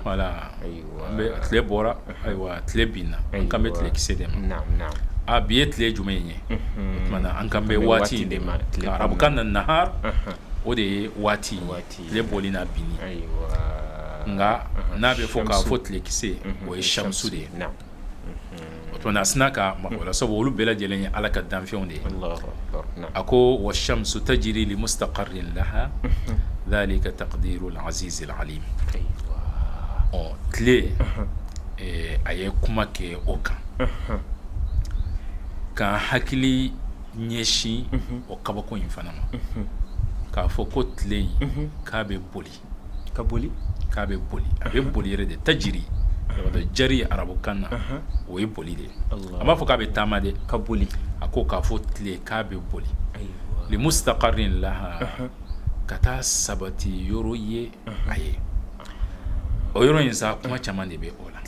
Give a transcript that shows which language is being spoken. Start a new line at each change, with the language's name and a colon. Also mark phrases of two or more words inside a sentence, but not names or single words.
Bambara: voilà an bɛ tile bɔra ayiwa tile binna an kan bɛ tile kisɛ de ma a bi ye tile jumɛn ye o tuma na an kan bɛ waati in de ma arabukan na nahar o de ye waati tile bɔli n'a binni nka n'a bɛ fɔ k'a fɔ tile kisɛ o ye shamsu de ye o tuma na a sina ka mako la sabu olu bɛɛ lajɛlen ye ala ka danfɛnw de ye a ko
Arabic: والشمس تجري لمستقر لها ذلك تقدير العزيز العليم
Bambara: tile a ye kuma kɛ o kan k'an hakili ɲɛsin o kabako in fana ma k'a fɔ ko tile in k'a bɛ boli a bɛ boli yɛrɛ de
Arabic: تجري جاري
Bambara: arabukan na o ye boli de a b'a fɔ k'a bɛ taama de a ko k'a fɔ tile k'a bɛ boli
Arabic: لمستقر لها
Bambara: ka taa sabati yɔrɔ ye a ye o yɔrɔ in sa kuma caman de bɛ o la